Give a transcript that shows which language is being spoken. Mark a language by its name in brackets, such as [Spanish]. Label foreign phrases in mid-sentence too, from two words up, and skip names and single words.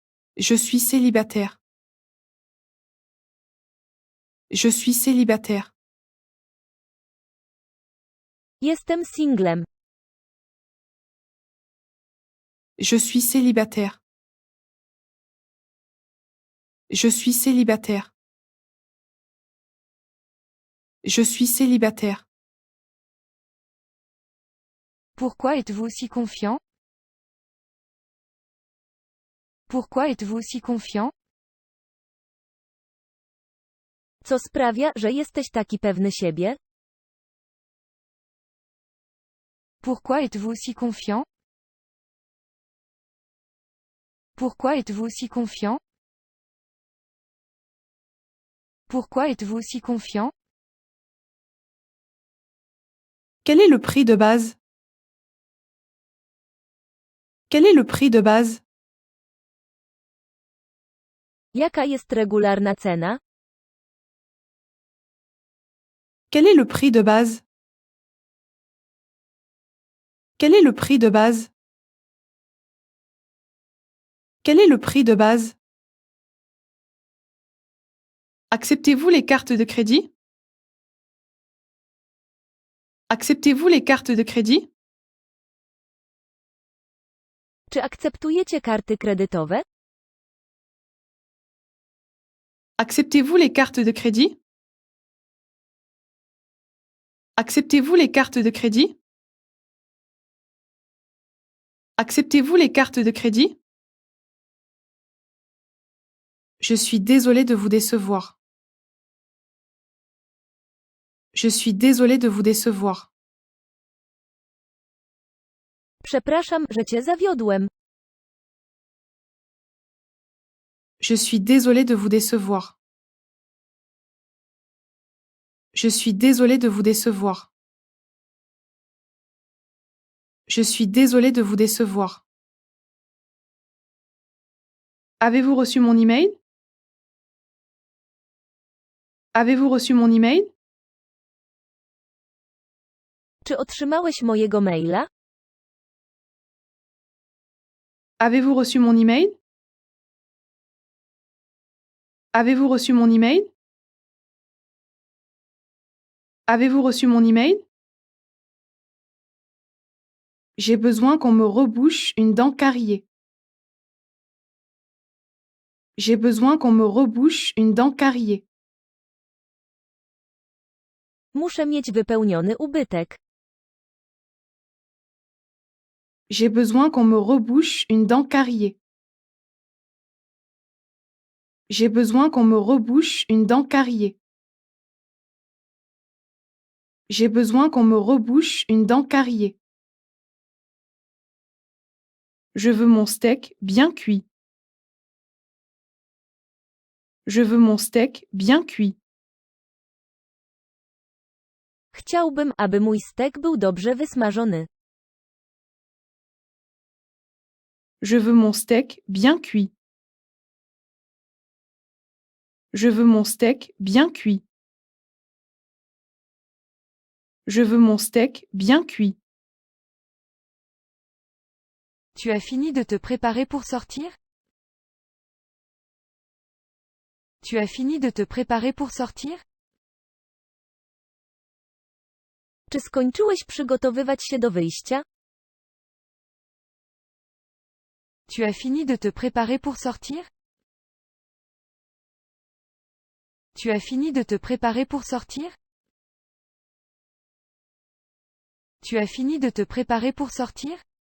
[French] Je suis célibataire. Je suis célibataire. [Polish] Jestem singlem. [French] Je suis célibataire. Je suis célibataire. Je suis célibataire. Pourquoi êtes-vous si confiant? Pourquoi êtes-vous si confiant? [Polish] Co sprawia, że jesteś taki pewny siebie? [French] Pourquoi êtes-vous si confiant? Pourquoi êtes-vous si confiant? Pourquoi êtes-vous si confiant? Quel est le prix de base? Quel est le prix de base? [Polish] Jaka jest regularna cena? [French] Quel est le prix de base? Quel est le prix de base? Quel est le prix de base? Acceptez-vous les cartes de crédit? Acceptez-vous les cartes de crédit? [Polish] Czy akceptujecie karty kredytowe? [French] Acceptez-vous les cartes de crédit? Acceptez-vous les cartes de crédit? Acceptez-vous les cartes de crédit? Je suis désolé de vous décevoir. Je suis désolé de vous décevoir. [Polish] Przepraszam, że cię zawiodłem. [French] Je suis désolé de vous décevoir. Je suis désolé de vous décevoir. Je suis désolé de vous décevoir. Avez-vous reçu mon email? Avez-vous reçu mon email? [Polish] Czy otrzymałeś mojego maila? [French] Avez-vous reçu mon email? Avez-vous reçu mon email? Avez-vous reçu mon email? J'ai besoin qu'on me rebouche une dent cariée. J'ai besoin qu'on me rebouche une dent cariée. [Polish] Muszę mieć wypełniony ubytek. [French] J'ai besoin qu'on me rebouche une dent cariée. J'ai besoin qu'on me rebouche une dent cariée. J'ai besoin qu'on me rebouche une dent cariée. Je veux mon steak bien cuit. Je veux mon steak bien cuit. [Polish] Chciałbym, aby mój stek był dobrze wysmażony. [French] Je veux mon steak bien cuit. Je veux mon steak bien cuit. Je veux mon steak bien cuit. Tu as fini de te préparer pour sortir? Tu as fini de te préparer pour sortir? [Polish] Czy skończyłeś przygotowywać się do wyjścia? [French] Tu as fini de te préparer pour sortir? Tu as fini de te préparer pour sortir? Tu as fini de te préparer pour sortir?